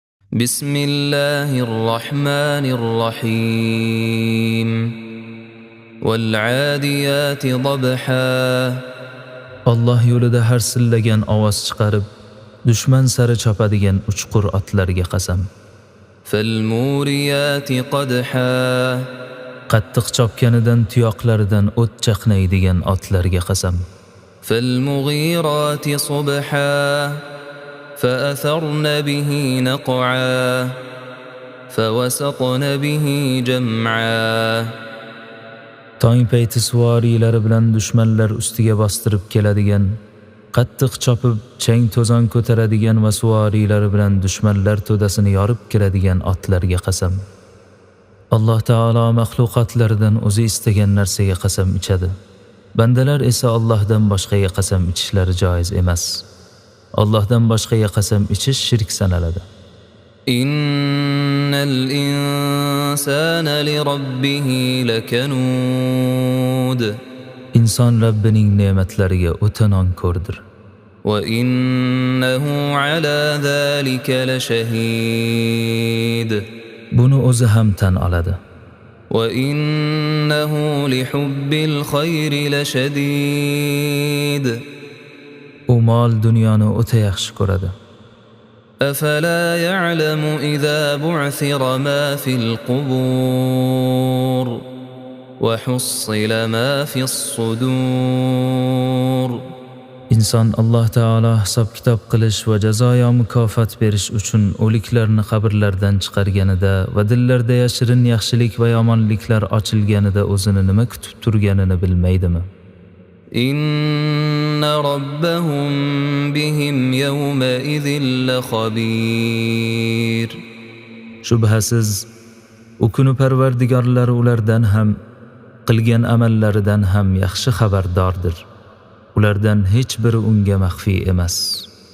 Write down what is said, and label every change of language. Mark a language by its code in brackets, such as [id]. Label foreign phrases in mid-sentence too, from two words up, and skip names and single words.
[ar] بسم الله الرحمن الرحيم والعاديات ضبحا [uz] Allah yo'lida harsillagan ovoz chiqarib, dushman sari chopadigan uchqur otlarga qasam. [ar] فالموريات قدحا [uz] Qattiq chopganidan tuyoqlaridan o't chaqnaydigan otlarga qasam. [ar] فالمغيرات صبحا فأثرن به نقعا فوسطن به جمعا [uz] Tong payti suvoriylari bilan dushmanlar ustiga bostirib keladigan, qattiq chopib chang to'zon ko'taradigan va suvoriylari bilan dushmanlar to'dasini yorib kiradigan otlarga qasam. Alloh taolo maxluqotlaridan o'zi istagan narsaga qasam ichadi. Bandalar esa Allohdan boshqaga qasam ichishlari joiz emas. Allohdan boshqaga qasam ichish shirk sanaladi. [ar] إن الإنسان لربه لكنود. [uz] Inson Rabbining ne'matlariga o'ta nonko'rdir. [ar] وإنه على ذلك لشهيد. [uz] Buni o'zi ham tan oladi. [ar] وإنه لحب الخير لشديد. [uz] U mol dunyoni o'ta yaxshi ko'radi. [ar] أفلا يعلم إذا بعثر ما في القبور وحصل ما في الصدور. [uz] Inson Alloh taolo hisob kitob qilish va jazoyo mukofot berish uchun o'liklarni qabrlardan chiqarganida va dillarda yashirin yaxshilik va yomonliklar ochilganida o'zini nima kutib turganini bilmaydimi? [ar] إن ربهم بهم يومئذ لخبير. [uz] Shubhasiz, u kuni Parvardigorlari ulardan ham, qilgan amallaridan ham yaxshi xabardordir. Ulardan hech biri unga maxfiy emas.